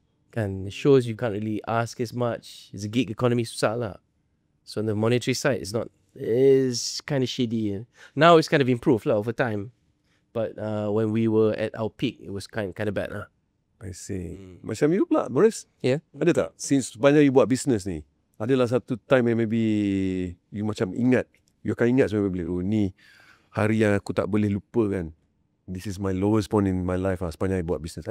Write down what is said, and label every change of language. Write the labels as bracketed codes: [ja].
[en] Kan shows you can't really ask as much. It's a gig economy [ms] susah lah. [en] So on the monetary side, it's kind of shady. Now it's kind of improved lah over time. But when we were at our peak, it was kind of bad lah. I see. [ms] Macam you pula, Boris? [en] Yeah. [ms] Ada tak? Since sepanjang you buat business ni, adalah satu time yang maybe you macam ingat, you akan ingat sebenarnya, oh ni hari yang aku tak boleh lupa kan. [en] This is my lowest point in my life [ms] sepanjang you buat [en] business.